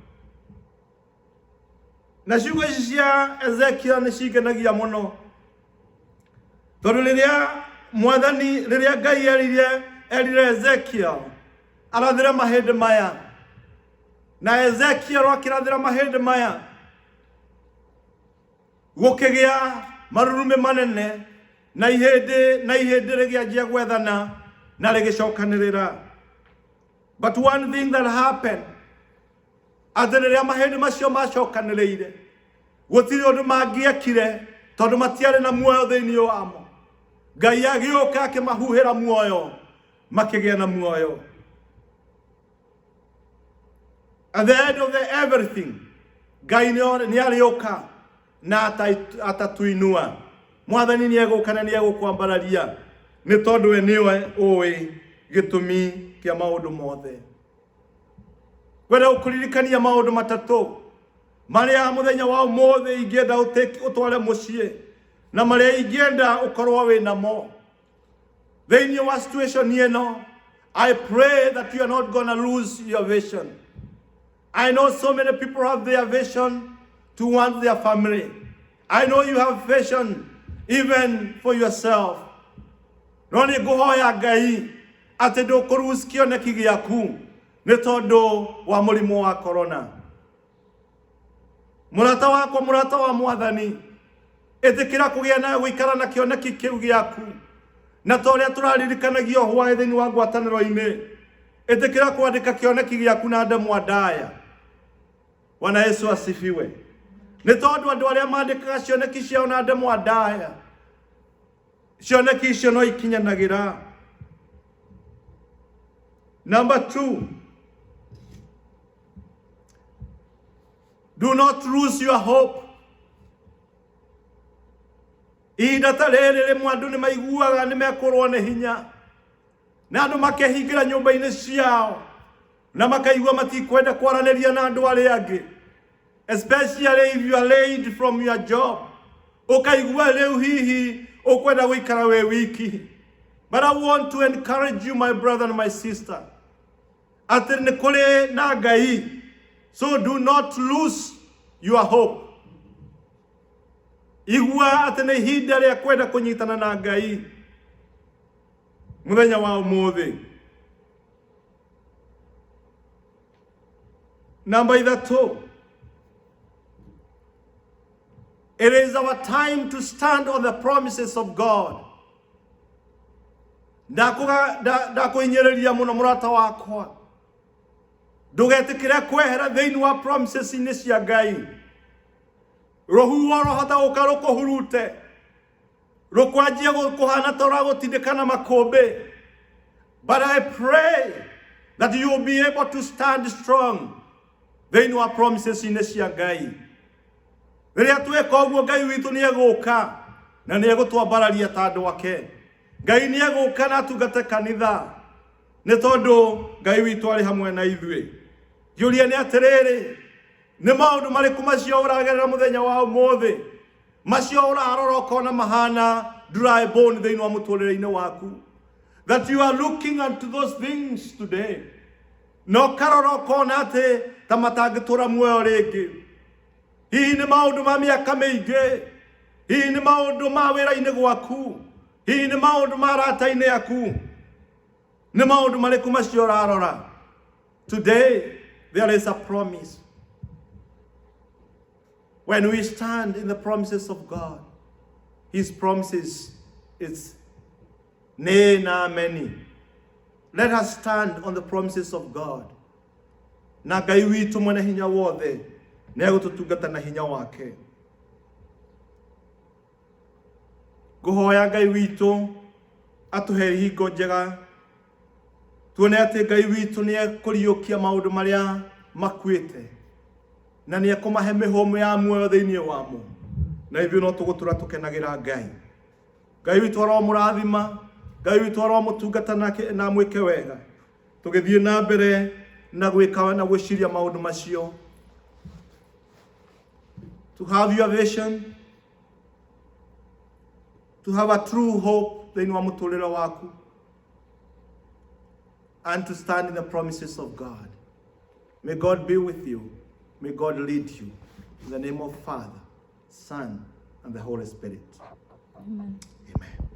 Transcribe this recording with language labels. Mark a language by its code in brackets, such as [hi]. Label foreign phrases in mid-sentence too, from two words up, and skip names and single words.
[ki] Na ciugo ici cia Ezekiel nĩ cingenagia mũno, tondũ rĩrĩa Ngai erire Ezekiel arathĩre mahĩndĩ maya, na Ezekiel akĩrathĩra mahĩndĩ maya, gũkĩgĩa marurumĩ manene, na ihĩndĩ rĩgĩanjia gwethana na rĩgĩcokanĩrĩra. [en] But one thing that happened, [ki] atĩ rĩrĩa mahĩndĩ macio macokanĩrĩire, gũtirĩ ũndũ mangĩekire, tondũ matiarĩ na muoyo thĩinĩ wamo. Ngai agĩũka akĩmahuhĩra muoyo, makĩgĩa na muoyo. [en] At the end of everything, [ki] Ngai nĩ arĩũka na atatuinua. Mwathani nĩ egũka na nĩ egũkwambararia, nĩ tondũ we nĩwe ũĩ gĩtũmi kĩa maũndũ mothe. Kwenda gũkũririkania maũndũ matatũ marĩa mũthenya wa ũmũthĩ ingĩenda ũtware mũciĩ, na marĩa ingĩenda ũkorwo wĩ namo thĩinĩ wa situation ĩno. [en] I pray that you are not going to lose your vision. I know so many people have their vision towards their family. I know you have vision even for yourself. [ki] No nĩ ngũhoya Ngai atĩ ndũkũ-lose kĩoneki gĩaku nĩ tondũ wa mũrimũ wa corona. Mũrata wakwa, mũrata wa Mwathani, ĩtĩkĩra kũgĩa na gũikara na kĩoneki kĩu gĩaku, na ta ũrĩa tũraririkanagio hwaĩ thĩinĩ wa ngwatanĩro-inĩ, ĩtĩkĩra kwandĩka kĩoneki gĩaku na ndemwa ndaya. [sw] Bwana Yesu asifiwe. [ki] Nĩ tondũ andũ arĩa mandĩkaga cioneki ciao na ndemwa ndaya, cioneki icio no ikinyanagĩra. [en] Number 2, do not lose your hope. [ki] Ihinda ta rĩrĩ rĩmwe andũ nĩ maiguaga nĩ mekũrwo nĩ hinya, na andũ makehingĩra nyũmba-inĩ ciao, na makaigua matikwenda kwaranĩria na andũ arĩa angĩ, [en] especially if you are laid from your job. [ki] Ũkaigua rĩu hihi ũkwenda gũikara wĩ wiki. [en] But I want to encourage you, my brother and my sister, [ki] atĩ nĩ kũrĩ na Ngai. [en] So do not lose your hope. [ki] Igua atĩ nĩ ihinda rĩa kwenda kũnyitana na Ngai mũthenya wa ũmũthĩ. [en] Number 3, it is our time to stand on the promises of God. [ki] Ndakwĩnyĩrĩria mũno mũrata wakwa, ndũgetĩkĩre kwehera thĩinĩ wa promises-inĩ cia Ngai. Rũhuho rũhota gũka rũkũhurute, rũkwanjie kũhana ta ũragũtindĩkana makũmbĩ. [en] But I pray that you will be able to stand strong [ki] thĩinĩ wa promises-inĩ cia Ngai. Rĩrĩa twĩka ũguo, Ngai witũ nĩ egũka na nĩ egũtwambararia ta andũ ake. Ngai nĩ egũka na atungate kanitha, nĩ tondũ Ngai witũ arĩ hamwe na ithuĩ. Kĩũria nĩ atĩrĩrĩ, nĩ maũndũ marĩkũ macio ũragerera mũthenya wa ũmũthĩ, macio ũrarora ũkona mahana [en] dry bone [ki] thĩinĩ wa mũtũrĩre-inĩ waku, [en] that you are looking unto those things today, [ki] na ũkarora ũkona atĩ ta matangĩtũra muoyo rĩngĩ. Hihi nĩ maũndũ ma mĩaka mĩingĩ, hihi nĩ maũndũ ma wĩra-inĩ gwaku, hihi nĩ maũndũ ma arata-inĩ aku, nĩ maũndũ marĩkũ macio ũrarora. [en] Today there is a promise. When we stand in the promises of God, His promises is nay na many. Let us stand on the promises of God. [ki] Na Ngai witũ mwene hinya wothe nĩ egũtũtungata na hinya wake. Ngũhoya Ngai witũ atũhe hingo njega, tuone atĩ Ngai witũ nĩ ekũriũkia maũndũ marĩa makuĩte, na nĩ ekũmahe mĩhũmũ ya muoyo thĩinĩ wamo, na ithuĩ no tũgũtũra tũkenagĩra Ngai. Ngai witũ aromũrathima, Ngai witũ aromũtungata na mwĩke wega, tũgĩthiĩ na mbere na gwĩka na gwĩciria maũndũ macio. [en] To have your vision, to have a true hope [ki] thĩinĩ wa mũtũrĩre waku, [en] and to stand in the promises of God. May God be with you. May God lead you. In the name of Father, Son, and the Holy Spirit. Amen. Amen.